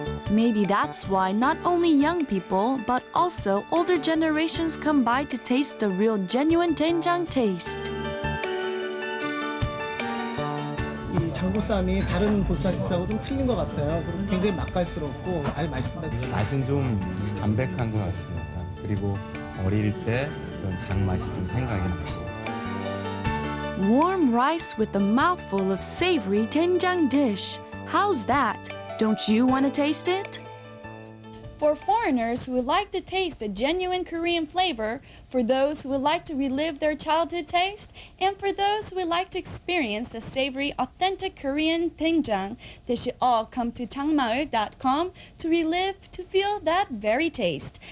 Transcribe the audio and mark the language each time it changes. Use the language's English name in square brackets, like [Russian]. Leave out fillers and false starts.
[English] Maybe that's why not only young people, but also older generations come by to taste the real genuine doenjang taste. [Korean] 이 장보쌈이 다른 보쌈하고 좀 틀린 것 같아요. 그리고 굉장히 맛깔스럽고 아주 맛있습니다. 맛은 좀 담백한 것 같습니다. 그리고 어릴 때 그런 장맛이 좀 생각이 나고. [English] Warm rice with a mouthful of savory doenjang dish. How's that? Don't you want to taste it? For foreigners who would like to taste the genuine Korean flavor, for those who would like to relive their childhood taste, and for those who would like to experience the savory, authentic Korean doenjang, they should all come to 장마을.com to relive, to feel that very taste.